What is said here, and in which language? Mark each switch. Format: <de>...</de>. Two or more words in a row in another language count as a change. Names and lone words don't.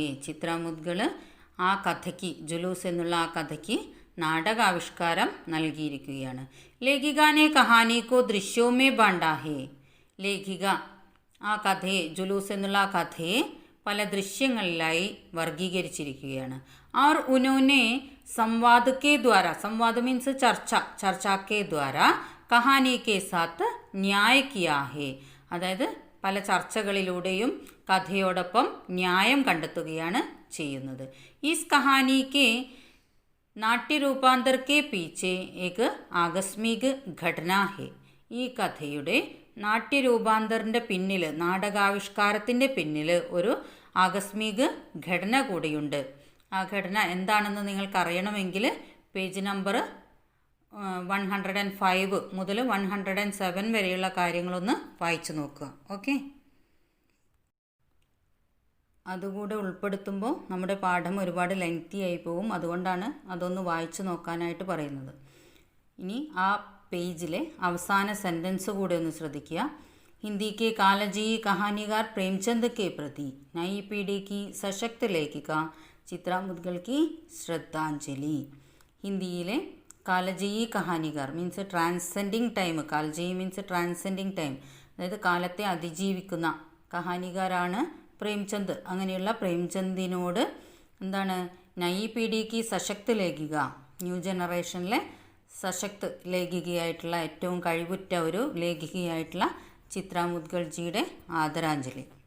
<ml>ചിത്ര മുദ്ഗൾ ആ കഥയ്ക്ക്, ജുലൂസ് എന്നുള്ള ആ കഥയ്ക്ക് നാടകാവിഷ്കാരം നൽകിയിരിക്കുകയാണ്.</ml> <hi>लेखिका ने कहानी को दृश्यों में बांटा है.</hi> <ml>ലേഖിക ആ കഥയെ, ജുലൂസ് എന്നുള്ള ആ കഥയെ പല ദൃശ്യങ്ങളിലായി വർഗീകരിച്ചിരിക്കുകയാണ്.</ml> <hi>और उन्होंने संवाद के द्वारा, संवाद मीन्स चर्चा, चर्चा के द्वारा कहानी के साथ न्याय किया है.</hi> <ml>അതായത് പല ചർച്ചകളിലൂടെയും കഥയോടൊപ്പം ന്യായം കണ്ടെത്തുകയാണ് ചെയ്യുന്നത്.</ml> <hi>इस कहानी के नाट्य रूपांतर के पीछे एक आकस्मिक घटना है.</hi> <ml>ഈ കഥയുടെ നാട്യരൂപാന്തറിൻ്റെ പിന്നിൽ, നാടകാവിഷ്കാരത്തിൻ്റെ പിന്നിൽ ഒരു ആകസ്മിക ഘടന കൂടിയുണ്ട്. ആ ഘടന എന്താണെന്ന് നിങ്ങൾക്കറിയണമെങ്കിൽ പേജ് നമ്പർ 105 മുതൽ 107 വരെയുള്ള കാര്യങ്ങളൊന്ന് വായിച്ചു നോക്കുക. ഓക്കെ, അതുകൂടെ ഉൾപ്പെടുത്തുമ്പോൾ നമ്മുടെ പാഠം ഒരുപാട് ലെങ്തി ആയി പോവും. അതുകൊണ്ടാണ് അതൊന്ന് വായിച്ചു നോക്കാനായിട്ട് പറയുന്നത്. ഇനി ആ പേജിലെ അവസാന സെൻറ്റൻസ് കൂടെ ഒന്ന് ശ്രദ്ധിക്കുക.</ml> <hi>हिंदी के कालजयी कहानीकार प्रेमचंद के प्रति नई पीढ़ी की सशक्त लेखिका चित्रा मुद्गल की श्रद्धांजलि.</hi> <ml>ഹിന്ദിയിലെ</ml> <hi>कालजयी कहानीकार</hi> <en>means transcending time,</en> <ml>കാലജയി</ml> <en>means transcending time,</en> <ml>അതായത് കാലത്തെ അതിജീവിക്കുന്ന കഹാനികാരാണ് പ്രേംചന്ദ്. അങ്ങനെയുള്ള പ്രേംചന്ദിനോട് എന്താണ്,</ml> <hi>नई पीढ़ी की सशक्त लेखिका,</hi> <en>new generation</en> <hi>सशक्त लेखिका,</hi> <ml>ഏറ്റവും കഴിവുറ്റ ഒരു ലേഖികയായിട്ടുള്ള ചിത്ര മുദ്ഗൾജിയുടെ ആദരാഞ്ജലി.</ml>